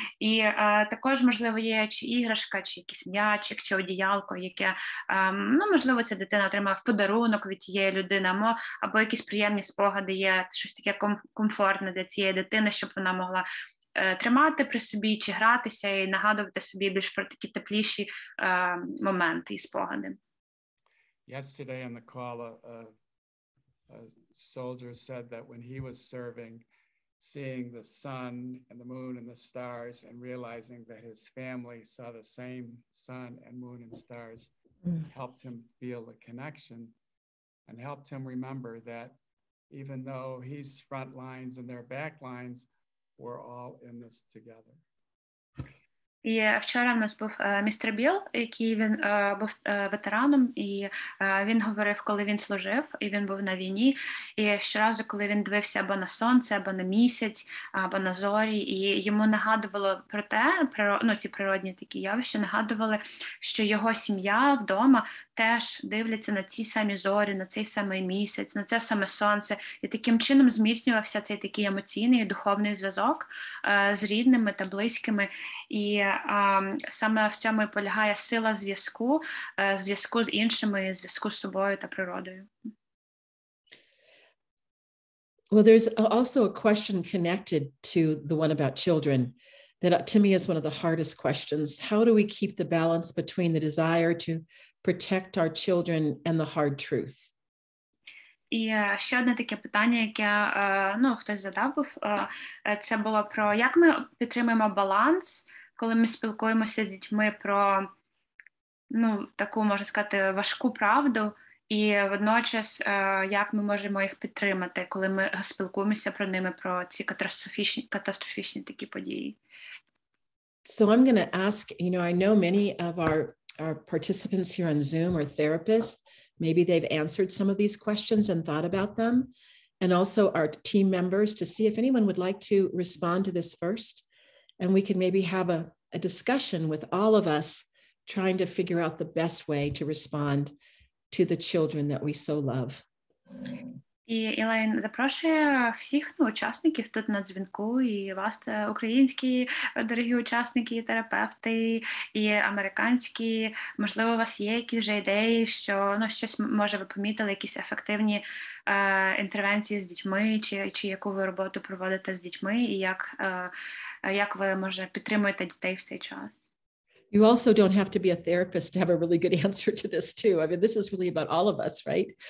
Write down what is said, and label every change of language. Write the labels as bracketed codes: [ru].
[uk] І також, можливо, є чи іграшка, чи якийсь м'ячик, чи одіялко, яке, можливо, ця дитина отримала в подарунок від цієї людини, або якісь приємні спогади є, щось таке комфортне для цієї дитини, щоб вона могла тримати при собі, чи гратися, і нагадувати собі більш про такі тепліші моменти і спогади. [en] Yesterday on the call, a soldier said that when he was serving, seeing the sun and the moon and the stars and realizing that his family saw the same sun and moon and stars helped him feel the connection and helped him remember that even though he's front lines and they're back lines, we're all in this together. [uk] І вчора в нас був містер Біл, який він був ветераном, і він говорив, коли він служив, і він був на війні, і щоразу, коли він дивився або на сонце, або на місяць, або на зорі, і йому нагадувало про те, ці природні такі явища, нагадували, що його сім'я вдома теж дивляться на ці самі зорі, на цей самий місяць, на це саме сонце, і таким чином зміцнювався цей такий емоційний і духовний зв'язок з рідними та близькими, і саме в цьому і полягає сила зв'язку з іншими, зв'язку з собою та природою. [en] Well, there's also a question connected to the one about children that to me is one of the hardest questions. How do we keep the balance between the desire to protect our children and the hard truth? [uk] І ще одне таке питання, яке хтось задав був, це було про як ми підтримуємо баланс, коли ми спілкуємося з дітьми про таку, можна сказати, важку правду, і водночас як ми можемо їх підтримати, коли ми спілкуємося про ці катастрофічні такі події. [en] So I'm going to ask, I know many of our participants here on Zoom are therapists. Maybe they've answered some of these questions and thought about them. And also our team members, to see if anyone would like to respond to this first. And we can maybe have a discussion with all of us trying to figure out the best way to respond to the children that we so love. [uk] І Елейн запрошує всіх учасників тут на дзвінку, і вас, українські дорогі учасники, терапевти, і американські. Можливо, у вас є якісь вже ідеї, що щось, може, ви помітили, якісь ефективні інтервенції з дітьми, чи яку ви роботу проводите з дітьми, і як ви, може, підтримуєте дітей в цей час. [en] You also don't have to be a therapist to have a really good answer to this too. I mean, this is really about all of us, right?